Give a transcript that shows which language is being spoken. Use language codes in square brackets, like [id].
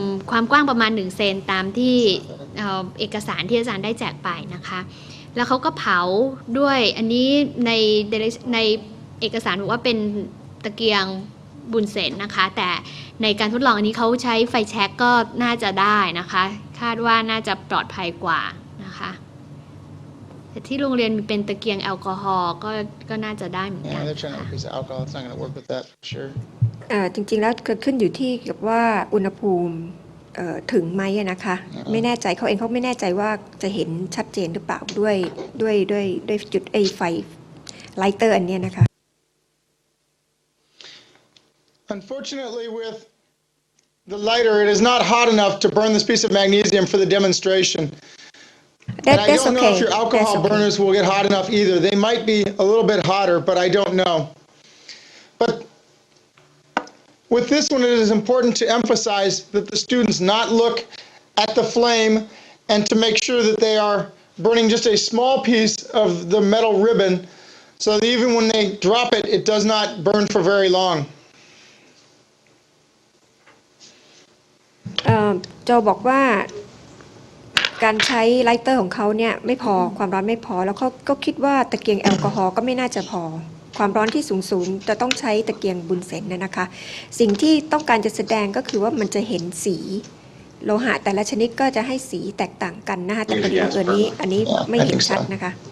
[th] ความกว้างประมาณ1 เซนตามที่เอกสารที่อาจารย์ได้แจกไปนะคะแล้วเขาก็เผาด้วยอันนี้ในเอกสารบอกว่าเป็นตะเกียงบุญเซนนะคะแต่ในการทดลองอันนี้เขาใช้ไฟแช็กก็น่าจะได้นะคะคาดว่าน่าจะปลอดภัยกว่านะคะแต่ที่โรงเรียนมีเป็นตะเกียงแอลกอฮอล์ก็น่าจะได้เหมือนกัน [en] Yeah, they're trying to increase the alcohol. It's not going to work with that for sure. [th] จริงๆแล้วขึ้นอยู่ที่กับว่าอุณหภูมิถึงไหมนะคะไม่แน่ใจเขาเองเขาไม่แน่ใจว่าจะเห็นชัดเจนหรือเปล่าด้วยจุดไฟไลเตอร์อันนี้นะคะ [en] Unfortunately, with the lighter, it is not hot enough to burn this piece of magnesium for the demonstration. And I don't know if your alcohol burners will get hot enough either. They might be a little bit hotter, but I don't know. But with this one, it is important to emphasize that the students not look at the flame and to make sure that they are burning just a small piece of the metal ribbon so that even when they drop it, it does not burn for very long. [th] โจบอกว่าการใช้ไลเตอร์ของเขาเนี่ยไม่พอความร้อนไม่พอแล้วเขาก็คิดว่าตะเกียงแอลกอฮอล์ก็ไม่น่าจะพอความร้อนที่สูงจะต้องใช้ตะเกียงบุญเซนนะคะสิ่งที่ต้องการจะแสดงก็คือว่ามันจะเห็นสีโลหะแต่ละชนิดก็จะให้สีแตกต่างกันนะคะแต่พอดีอันนี้ไม่เห็นชัดนะคะ